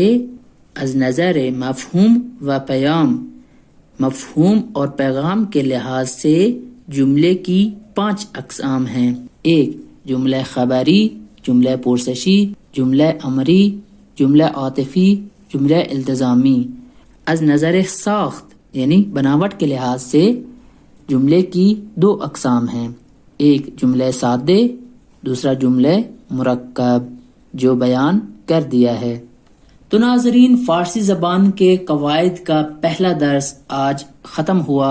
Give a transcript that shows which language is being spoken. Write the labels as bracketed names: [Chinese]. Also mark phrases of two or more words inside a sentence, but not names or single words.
[Persian] از نظر مفہوم و پیام. [Urdu] مفہوم اور پیغام کے لحاظ سے جملے کی 5 اقسام ہیں. ایک جملہ خبری، جملہ پرسشی، جملہ امری، جملہ عاطفی، جملہ التزامی. [Persian] از نظر ساخت [Urdu] یعنی بناوٹ کے لحاظ سے جملے کی 2 اقسام ہیں. ایک جملہ سادے، دوسرا جملہ مرکب جو بیان کر دیا ہے. تو ناظرین، فارسی زبان کے قواعد کا پہلا درس آج ختم ہوا.